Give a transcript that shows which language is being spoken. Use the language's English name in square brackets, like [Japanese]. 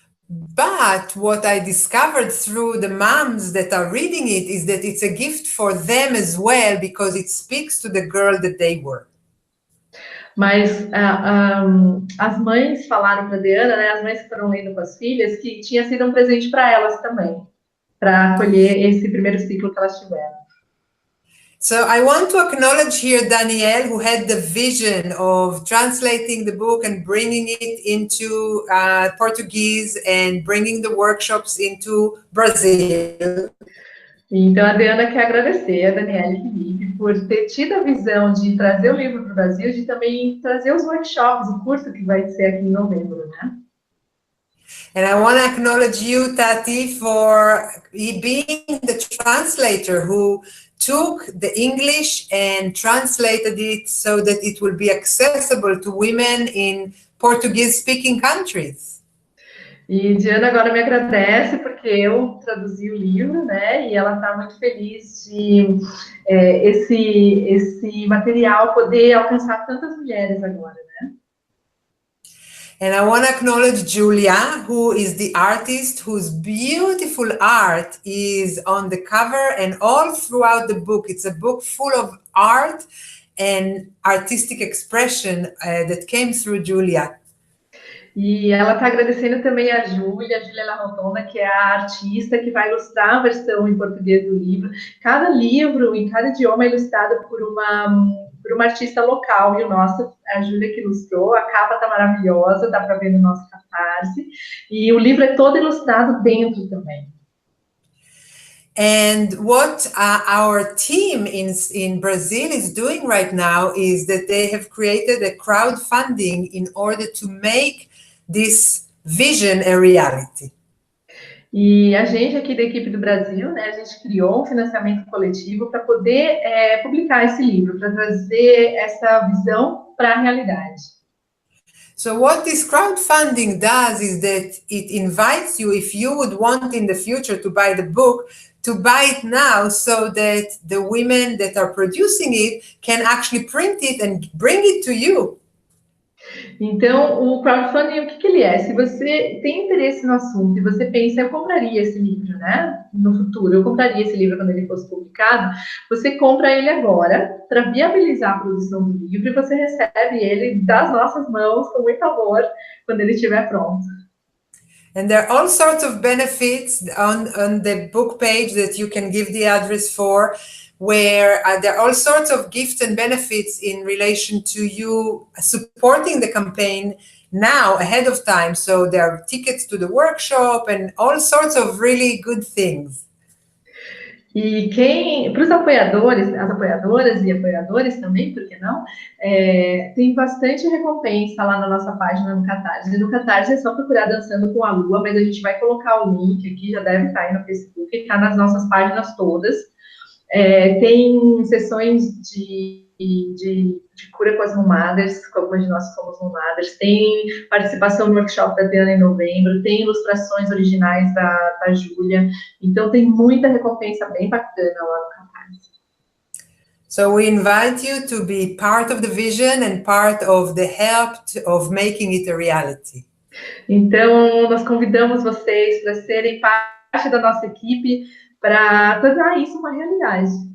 [English] But what I discovered through the moms that are reading it is that it's a gift for them as well, because it speaks to the girl that they were. [Portuguese] Mas as mães falaram para a DeAnna, né, as mães que foram lendo com as filhas, que tinha sido um presente para elas também, para acolher esse primeiro ciclo que elas tiveram. [English] So I want to acknowledge here Danielle, who had the vision of translating the book and bringing it into Portuguese and bringing the workshops into Brazil. [Portuguese] Então, a DeAnna quer agradecer a Daniela e Felipe por ter tido a visão de trazer o livro para o Brasil, de também trazer os workshops, o curso que vai ser aqui em novembro, né? [English] And I want to acknowledge you, Taty, for being the translator who took the English and translated it so that it will be accessible to women in Portuguese-speaking countries. [Portuguese] E Diana agora me agradece porque eu traduzi o livro, né? E ela está muito feliz de esse material poder alcançar tantas mulheres agora, né? [English] And I want to acknowledge Julia, who is the artist whose beautiful art is on the cover and all throughout the book. It's a book full of art and artistic expression that came through Julia. [Portuguese] E ela está agradecendo também a Júlia Larotonda, que é a artista que vai ilustrar a versão em português do livro. Cada livro, em cada idioma, é ilustrado por uma artista local. E o nosso, a Júlia que ilustrou, a capa está maravilhosa, dá para ver no nosso Catarse. E o livro é todo ilustrado dentro também. [English] And what our team in Brazil is doing right now is that they have created a crowdfunding in order to make this vision a reality. [Portuguese] E a gente aqui da equipe do Brasil, né, a gente criou um financiamento coletivo para poder publicar esse livro, para trazer essa visão para a realidade. [English] So what this crowdfunding does is that it invites you, if you would want in the future to buy the book, to buy it now so that the women that are producing it can actually print it and bring it to you. [Portuguese] Então, o crowdfunding, o que ele é? Se você tem interesse no assunto e você pensa, eu compraria esse livro, né? No futuro, eu compraria esse livro quando ele fosse publicado, você compra ele agora para viabilizar a produção do livro e você recebe ele das nossas mãos com muito amor quando ele estiver pronto. [English] And there are all sorts of benefits on the book page that you can give the address for, where there are all sorts of gifts and benefits in relation to you supporting the campaign now ahead of time. So there are tickets to the workshop and all sorts of really good things. [Portuguese] E para os apoiadores, as apoiadoras e apoiadores também, por que não? Tem bastante recompensa lá na nossa página no Catarse. No Catarse é só procurar Dançando com a Lua, mas a gente vai colocar o link aqui, já deve estar aí no Facebook, está nas nossas páginas todas. Tem sessões de cura com as mothers, com algumas de nós somos mothers, tem participação no workshop da DeAnna em novembro, tem ilustrações originais da Júlia, então tem muita recompensa bem bacana lá no Catarse. [English] So we invite you to be part of the vision and part of the help of making it a reality. [Portuguese] Então, nós convidamos vocês para serem parte da nossa equipe para tornar isso uma realidade.